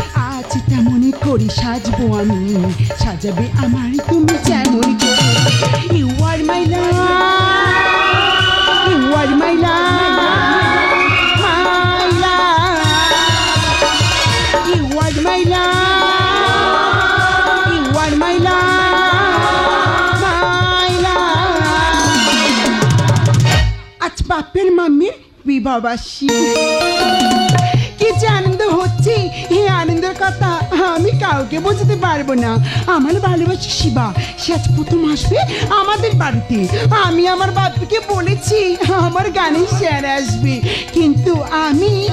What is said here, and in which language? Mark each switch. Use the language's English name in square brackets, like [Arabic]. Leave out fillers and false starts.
[Bangla] আজ তেমনই করে সাজবো আমি, সাজাবে আমার তুমি যেমন করে। [English] You are my love, you are my love, my love. You are my love, you are my love, my love. [Bangla] আজ বাপের মাম্মির বিবাহবার্ষিকী, কি যে আনন্দ হচ্ছে, এই আনন্দের কথা আমি কাউকে বোঝাতে পারবো না। আমার ভালোবাসি শিবা, সে আজ প্রথম আসবে আমাদের বাড়িতে। আমি আমার বাপকে বলেছি আমার গানের স্যার আসবে, কিন্তু আমি